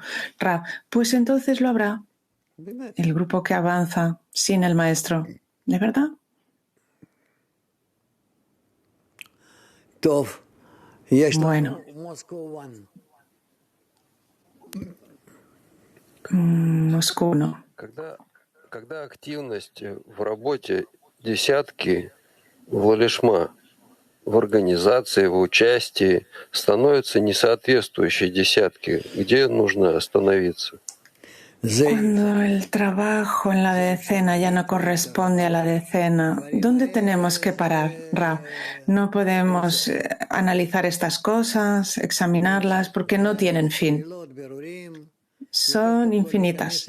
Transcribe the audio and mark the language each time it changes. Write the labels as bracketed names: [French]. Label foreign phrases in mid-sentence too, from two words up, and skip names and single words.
[Spanish] Rav, pues entonces lo habrá. El grupo que avanza sin el maestro. ¿De verdad? Bueno. Moscú no. [Russian] Когда активность в работе десятки влалишма в организации, в участии становится несоответствующей десятке, где нужно остановиться? [Spanish] Cuando el trabajo en la decena ya no corresponde a la decena, ¿dónde tenemos que parar, Rav? No podemos analizar estas cosas, examinarlas, porque no tienen fin. Son infinitas.